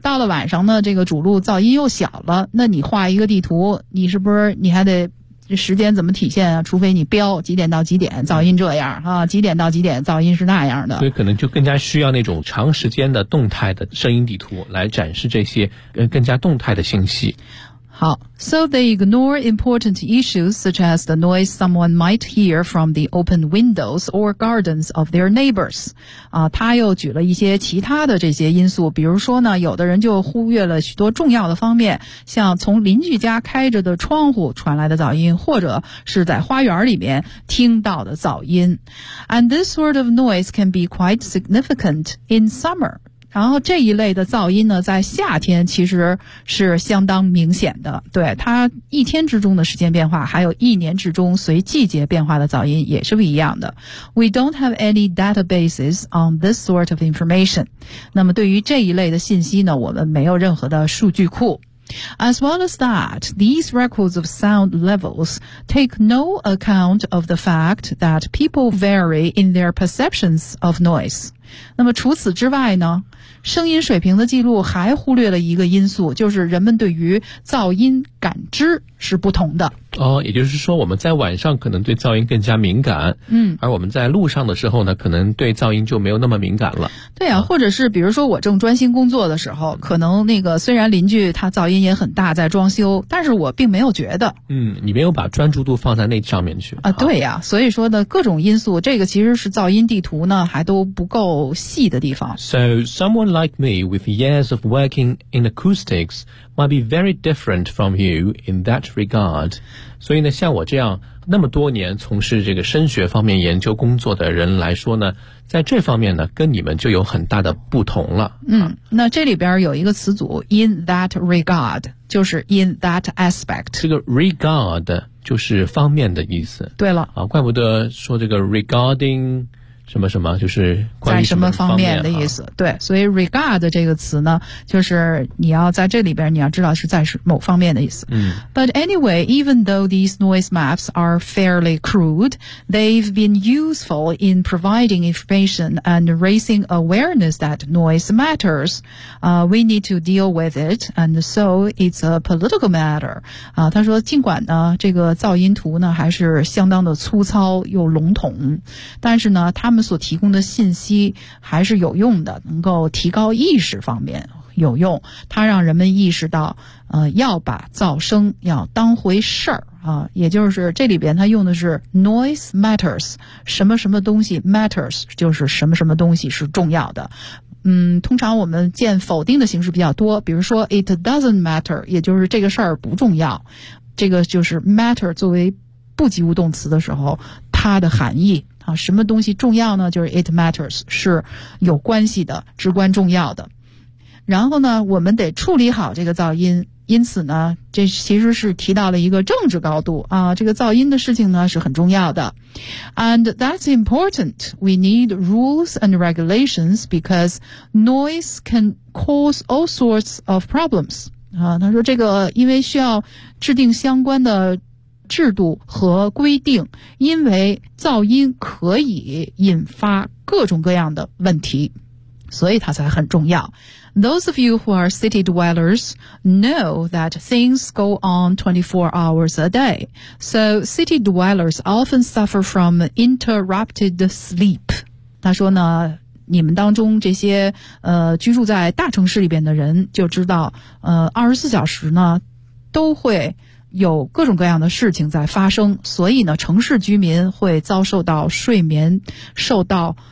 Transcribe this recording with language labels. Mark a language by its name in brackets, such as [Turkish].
[Chinese] 到了晚上呢，这个主路噪音又小了。那你画一个地图，你是不是你还得？这时间怎么体现啊？除非你标几点到几点噪音这样啊，几点到几点噪音是那样的，所以可能就更加需要那种长时间的动态的声音地图来展示这些更加动态的信息。 [English] 好 ，So they ignore important issues such as the noise someone might hear from the open windows or gardens of their neighbors. [Chinese] 啊，他又举了一些其他的这些因素，比如说呢，有的人就忽略了许多重要的方面，像从邻居家开着的窗户传来的噪音，或者是在花园里面听到的噪音。 [English] And this sort of noise can be quite significant in summer. [Chinese] 然后这一类的噪音呢，在夏天其实是相当明显的。对，它一天之中的时间变化，还有一年之中随季节变化的噪音也是不一样的。 [English] We don't have any databases on this sort of information. [Chinese] 那么对于这一类的信息呢，我们没有任何的数据库。 [English] As well as that, these records of sound levels take no account of the fact that people vary in their perceptions of noise. [Chinese] 那么除此之外呢，声音水平的记录还忽略了一个因素，就是人们对于噪音感知是不同的。哦，也就是说我们在晚上可能对噪音更加敏感，嗯，而我们在路上的时候呢，可能对噪音就没有那么敏感了。对啊，或者是比如说我正专心工作的时候，可能那个虽然邻居他噪音也很大在装修，但是我并没有觉得。嗯，你没有把专注度放在那上面去。啊，对啊，所以说呢，各种因素，这个其实是噪音地图呢还都不够细的地方。 [English] So someone like me with years of working in acoustics might be very different from you in that regard. [Chinese] 所以呢，像我这样那么多年从事这个声学方面研究工作的人来说呢，在这方面呢，跟你们就有很大的不同了。嗯，那这里边有一个词组 [English] in that regard， [Chinese] 就是 [English] in that aspect。 [Chinese] 这个 regard 就是方面的意思。对了，啊，怪不得说这个 regarding。什么什么就是关于什么方面的意思、啊、对，所以 regard 这个词呢，就是你要在这里边你要知道是在某方面的意思、嗯、 [English] But anyway, even though these noise maps are fairly crude, they've been useful in providing information and raising awareness that noise matters. We need to deal with it, and so it's a political matter. [Chinese] 他说尽管呢这个噪音图呢还是相当的粗糙又笼统，但是呢他们所提供的信息还是有用的，能够提高意识方面有用，它让人们意识到要把噪声要当回事儿啊，也就是这里边它用的是 [English] noise matters， [Chinese] 什么什么东西 matters， 就是什么什么东西是重要的。嗯，通常我们见否定的形式比较多，比如说 [English] it doesn't matter， [Chinese] 也就是这个事儿不重要，这个就是 matter 作为不及物动词的时候它的含义啊，什么东西重要呢？就是 [English] it matters， [Chinese] 是有关系的，至关重要的。然后呢，我们得处理好这个噪音。因此呢，这其实是提到了一个政治高度啊，这个噪音的事情呢是很重要的。 [English] And that's important. We need rules and regulations because noise can cause all sorts of problems. [Chinese] 啊，他说这个因为需要制定相关的制度和规定，因为噪音可以引发各种各样的问题，所以它才很重要。 [English] Those of you who are city dwellers know that things go on 24 hours a day. So city dwellers often suffer from interrupted sleep. [Chinese] 他说呢，你们当中这些居住在大城市里边的人就知道24小时呢都会有各种各样的事情在发生，所以呢城市居民会遭受到睡眠受到